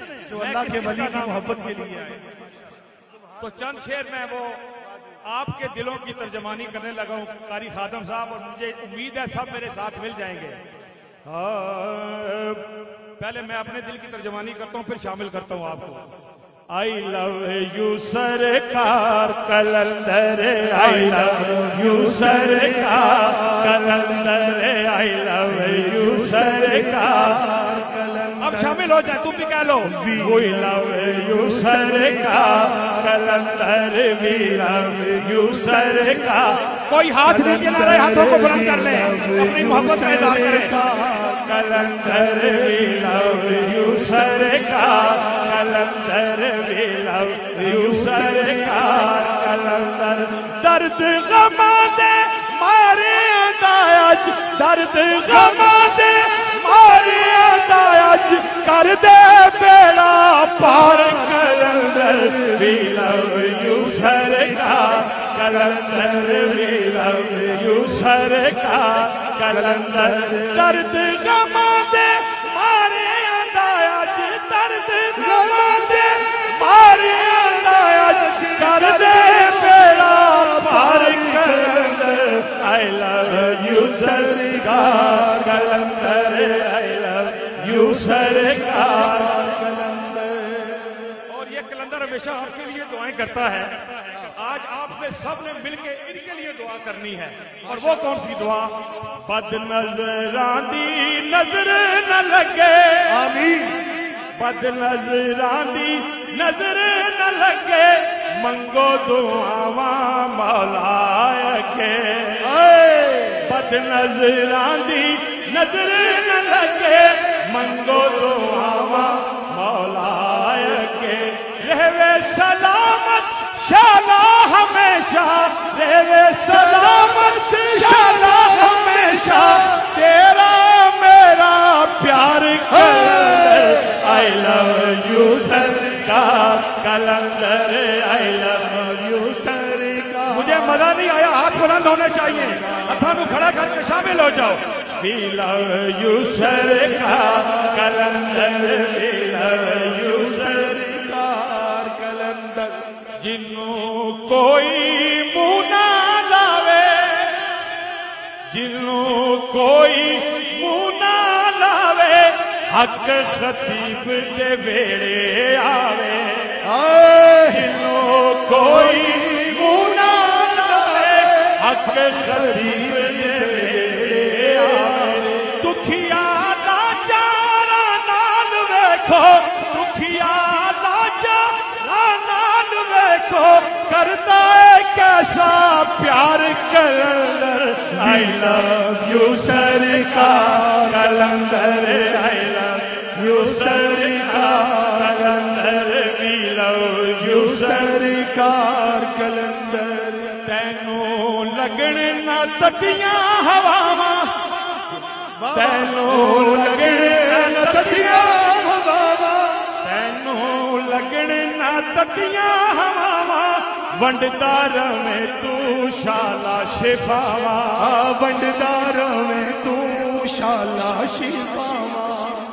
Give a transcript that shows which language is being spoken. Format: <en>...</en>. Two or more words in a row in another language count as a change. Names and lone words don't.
<ur>جو اللہ کے ولی کی محبت کے لیے آئے، تو چند شعر میں وہ آپ کے دلوں کی ترجمانی کرنے لگا ہوں قاری خادم صاحب، اور مجھے امید ہے سب میرے ساتھ مل جائیں گے۔ پہلے میں اپنے دل کی ترجمانی کرتا ہوں پھر شامل کرتا ہوں آپ کو۔</ur> <en>I love you سرکار کلندر، I love you سرکار کلندر، I love you</en> <ur>سرکار کلندر، اب شامل ہو جائے تم بھی کہہ لو</ur> <en>We love you</en> <ur>سرکار کلندر،</ur> <en>We love you</en> <ur>سرکار، کوئی ہاتھ نیچے نہ رہے، ہاتھوں کو بلند کر لیں، اپنی محبت کا اظہار کریں۔</ur> <en>کلندر We love you سرکار کلندر، We love you</en> <pa>سرکار کلندر، درد غماں دے مارے ادایج، درد غماں دے مارے ادایج، کر دے بیڑا پار کلندر،</pa> <en>We love you سرکار کلندر، We love you</en> <pa>سرکار کلندر، درد غماں دے مارے ادایج، درد غماں دے مارے ادایج، کر دے بیڑا پار کلندر،</pa> <en>I love you سرکار کلندر، I love you سرکار کلندر۔</en> <ur>اور یہ کلندر ہمیشہ آپ کے لیے دعائیں کرتا ہے، آج آپ نے سب نے مل کے ان کے لیے دعا کرنی ہے، اور وہ کون سی دعا؟</ur> <pa>بد نظراں دی نظر نہ لگے، آمین، بد نظراں دی نظر نہ لگے، منگو دعاواں مولا کے، بد نظراں دی نظر نہ لگے، منگو دعاواں مولا کے، رہوے سلامت شالا ہمیشہ، رہوے سلامت شالا ہمیشہ، تیرا میرا پیار کلندر،</pa> <en>I love you</en> <ur>سرکار کلندر، بلند ہونے چاہیے. ہاتھوں کھڑا کر کے شامل ہو جاؤ.</ur> <en>We love you سرکار کلندر, we love you سرکار کلندر.</en> <pa>جنوں کوئی منہ نہ لاوے, جنوں کوئی منہ نہ لاوے, حق خطیب دے ویڑے آوے. جنوں کوئی منہ نہ لاوے, حق خطیب دے ویڑے آوے. دکھیا لاچارا نال ویکھو, دکھیا لاچارا نال ویکھو, کرتا ہے کیسا پیار کلندر.</pa> <en>I love you سرکار کلندر, I love you سرکار کلندر, we love you سرکار کلندر.</en> <pa>تینوں لگن نہ تتیاں ہواواں, تینوں لگن نہ تتیاں ہواواں, تینوں لگن نہ تتیاں ہواواں, ونڈدا رہے تو شالا شفاواں, ونڈدا رہے تو شالا شفاواں.</pa>